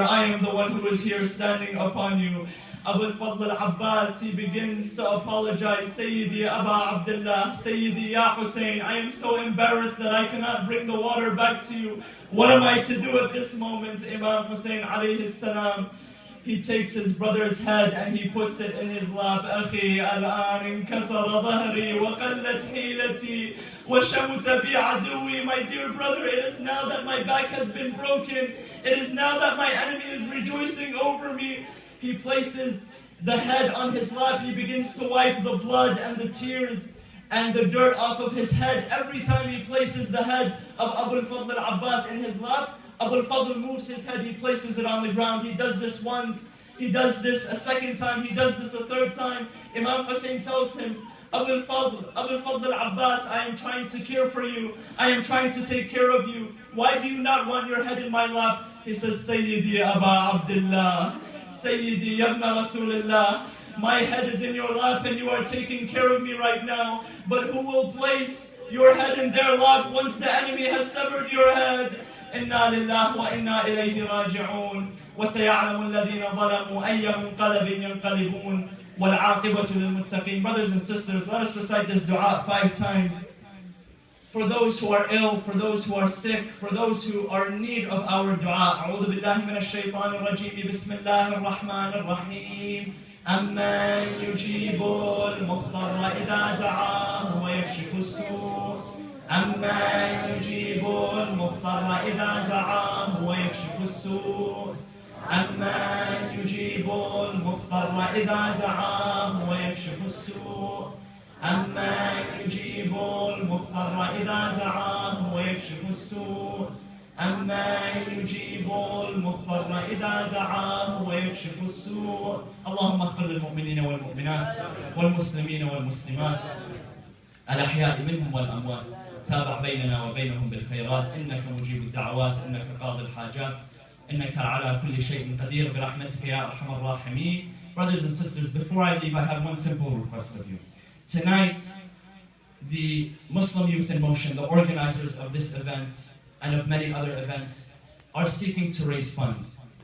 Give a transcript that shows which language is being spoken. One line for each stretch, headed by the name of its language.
English: I am the one who is here standing upon you. Abu al-Fadl al-Abbas, he begins to apologize. Sayyidi Aba Abdullah, Sayyidi Ya Hussein, I am so embarrassed that I cannot bring the water back to you. What am I to do at this moment? Imam Hussein alayhi salam, he takes his brother's head and he puts it in his lap.
Arabic: أخي الآن انكسر ظهري وقلت حيلتي وشمت بي عدوي.
English: My dear brother, it is now that my back has been broken. It is now that my enemy is rejoicing over me. He places the head on his lap. He begins to wipe the blood and the tears and the dirt off of his head. Every time he places the head of Abu al-Fadl al-Abbas in his lap, Abu al-Fadl moves his head, he places it on the ground. He does this once, he does this a second time, he does this a third time. Imam Hussein tells him, Abu al-Fadl al-Abbas, I am trying to care for you. I am trying to take care of you. Why do you not want your head in my lap? He says, Sayyidi Aba Abdullah, Sayyidi Yabna Rasulullah, my head is in your lap and you are taking care of me right now. But who will place your head in their lap once the enemy has severed your head?
Arabic: إنا لله وإنا إليه راجعون وسيعلم الذين ظلموا أي منقلب ينقلبون والعاقبة للمتقين.
English: Brothers and sisters, let us recite this dua 5 times. For those who are ill, for those who are sick, for those who are in need of our dua.
Arabic: أعوذ بالله من الشيطان الرجيم. بسم الله الرحمن الرحيم. أمن يجيب المضطر إذا دعاه ويكشف السوء. أمن يجيب المضطر إذا دعاه ويكشف السوء. أمن يجيب المضطر إذا دعاه ويكشف السوء. أمن يجيب المضطر إذا دعاه ويكشف السوء. أمن يجيب المضطر إذا دعاه ويكشف السوء. اللهم اغفر للمؤمنين والمؤمنات والمسلمين والمسلمات الأحياء منهم والأموات. تابع بيننا وبينهم بالخيرات. إنك مجيب الدعوات، إنك قاضي الحاجات، إنك على كل شيء قدير برحمتك يا أرحم الراحمين.
English: brothers and sisters, before I leave, I have one simple request of you. Tonight, the Muslim Youth in Motion, the organizers of this event and of many other events, are seeking to raise funds.